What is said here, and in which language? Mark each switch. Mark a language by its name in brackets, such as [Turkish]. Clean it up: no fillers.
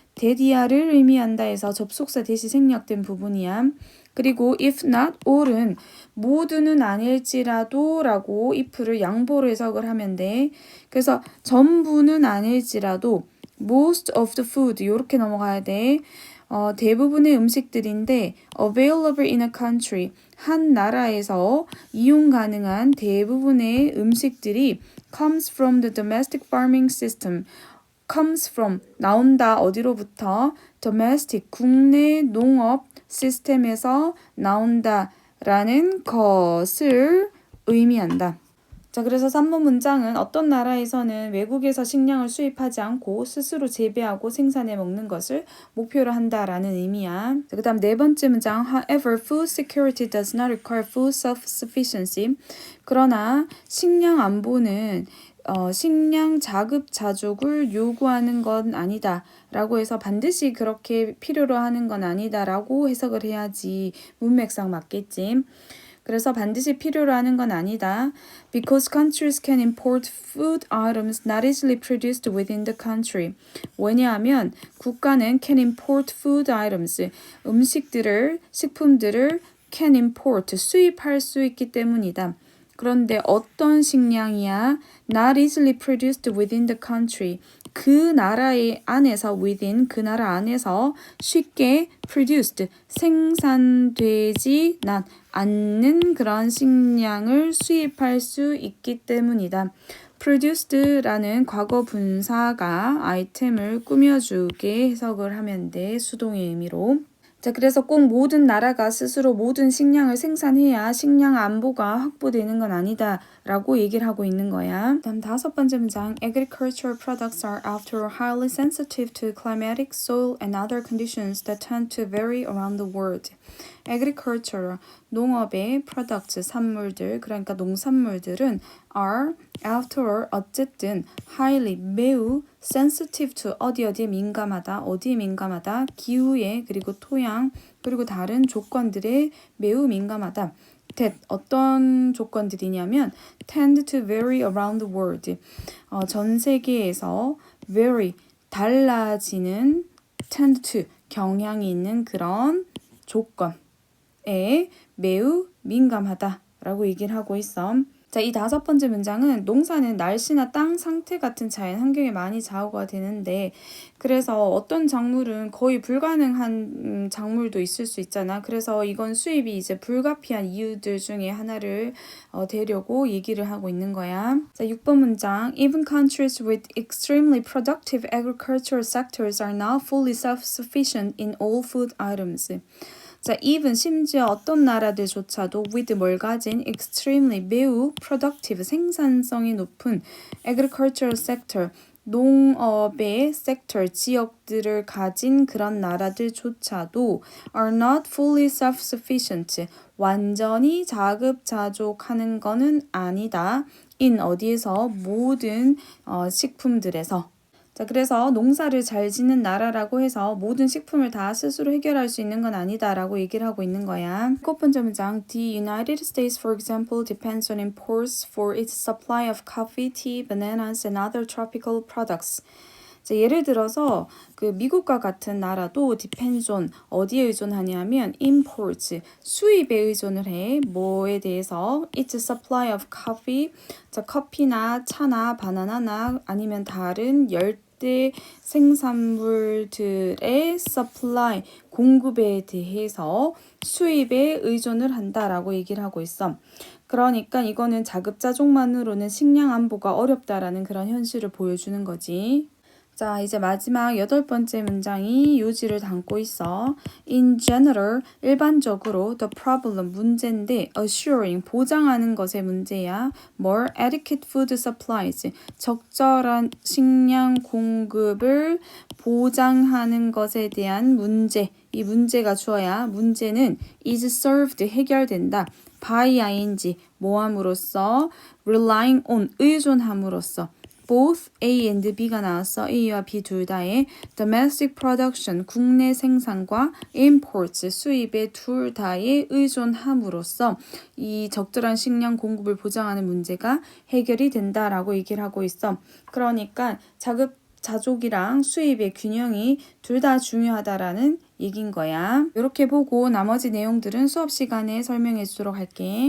[Korean] 데디아를 의미한다 해서 접속사 대시 생략된 부분이야. 그리고 [English] if not all [Korean] 은 모두는 아닐지라도 라고 if를 양보로 해석을 하면 돼. 그래서 전부는 아닐지라도 [English] most of the food [Korean] 이렇게 넘어가야 돼. 대부분의 음식들인데 [English] available in a country [Korean] 한 나라에서 이용 가능한 대부분의 음식들이 [English] comes from the domestic farming system. comes from [Korean] 나온다 어디로부터 domestic 국내 농업 시스템에서 나온다라는 것을 의미한다. 자, 그래서 3번 문장은 어떤 나라에서는 외국에서 식량을 수입하지 않고 스스로 재배하고 생산해 먹는 것을 목표로 한다라는 의미야. 자, 그다음 네 번째 문장 [English] However, food security does not require food self-sufficiency. [Korean] 그러나 식량 안보는 식량 자급자족을 요구하는 건 아니다 라고 해서 반드시 그렇게 필요로 하는 건 아니다 라고 해석을 해야지 문맥상 맞겠지. 그래서 반드시 필요로 하는 건 아니다. [English] Because countries can import food items not easily produced within the country. [Korean] 왜냐하면 국가는 [English] can import food items, [Korean] 식품들을 [English] can import, [Korean] 수입할 수 있기 때문이다. 그런데 어떤 식량이야? [English] Not easily produced within the country. [Korean] 그 나라의 안에서 [English] within [Korean] 그 나라 안에서 쉽게 [English] produced [Korean] 생산되지 않는 그런 식량을 수입할 수 있기 때문이다. produced라는 과거 분사가 아이템을 꾸며주게 해석을 하면 돼. 수동의 의미로. 자, 그래서 꼭 모든 나라가 스스로 모든 식량을 생산해야 식량 안보가 확보되는 건 아니다 라고 얘기를 하고 있는 거야. 다음 다섯 번째 문장 [English] Agricultural products are after all highly sensitive to climatic, soil, and other conditions that tend to vary around the world. Agricultural, [Korean] 농업의 [English] products, [Korean] 산물들, 그러니까 농산물들은 [English] are, after all, [Korean] 어쨌든 [English] highly, [Korean] 매우 [English] sensitive to, [Korean] 어디에 민감하다, 어디에 민감하다, 기후에, 그리고 토양, 그리고 다른 조건들에 매우 민감하다. [English] that, [Korean] 어떤 조건들이냐면 [English] tend to vary around the world. [Korean] 전 세계에서 [English] vary, [Korean] 달라지는 [English] tend to, [Korean] 경향이 있는 그런 조건에 매우 민감하다라고 얘기를 하고 있어. 자, 이 다섯 번째 문장은 농사는 날씨나 땅 상태 같은 자연 환경에 많이 좌우가 되는데 그래서 어떤 작물은 거의 불가능한 작물도 있을 수 있잖아. 그래서 이건 수입이 이제 불가피한 이유들 중에 하나를 대려고 얘기를 하고 있는 거야. 자, 6번 문장 [English] Even countries with extremely productive agricultural sectors are not fully self-sufficient in all food items. [Korean] 자, [English] even [Korean] 심지어 어떤 나라들조차도 [English] with [Korean] 뭘 가진 [English] extremely [Korean] 매우 [English] productive [Korean] 생산성이 높은 [English] agricultural sector [Korean] 농업의 sector 지역들을 가진 그런 나라들조차도 [English] are not fully self-sufficient [Korean] 완전히 자급자족하는 거는 아니다. [English] in [Korean] 어디에서 모든 식품들에서 자, 그래서 농사를 잘 짓는 나라라고 해서 모든 식품을 다 스스로 해결할 수 있는 건 아니다라고 얘기를 하고 있는 거야. 첫 번째 문장 [English] The United States, for example, depends on imports for its supply of coffee, tea, bananas, and other tropical products. [Korean] 자, 예를 들어서 그 미국과 같은 나라도 [English] depends on [Korean] 어디에 의존하냐면 [English] imports [Korean] 수입에 의존을 해. 뭐에 대해서 [English] its supply of coffee [Korean] 자, 커피나 차나 바나나나 아니면 다른 열대 생산물들의 [English] supply [Korean] 공급에 대해서 수입에 의존을 한다라고 얘기를 하고 있어. 그러니까 이거는 자급자족만으로는 식량 안보가 어렵다라는 그런 현실을 보여주는 거지. 자, 이제 마지막 8번째 문장이 요지를 담고 있어. [English] In general, [Korean] 일반적으로 [English] the problem, [Korean] 문제인데 [English] assuring, [Korean] 보장하는 것의 문제야. 뭘? [English] Adequate food supplies, [Korean] 적절한 식량 공급을 보장하는 것에 대한 문제. 이 문제가 주어야 문제는 [English] is solved, [Korean] 해결된다. [English] by ing, [Korean] 뭐함으로써? [English] relying on, [Korean] 의존함으로써. [English] both A and B [Korean] 가 나왔어. A와 B 둘 다의 [English] domestic production, [Korean] 국내 생산과 [English] imports, [Korean] 수입의 둘 다에 의존함으로써 이 적절한 식량 공급을 보장하는 문제가 해결이 된다라고 얘기를 하고 있어. 그러니까 자급자족이랑 수입의 균형이 둘 다 중요하다라는 얘긴 거야. 이렇게 보고 나머지 내용들은 수업 시간에 설명해 주도록 할게.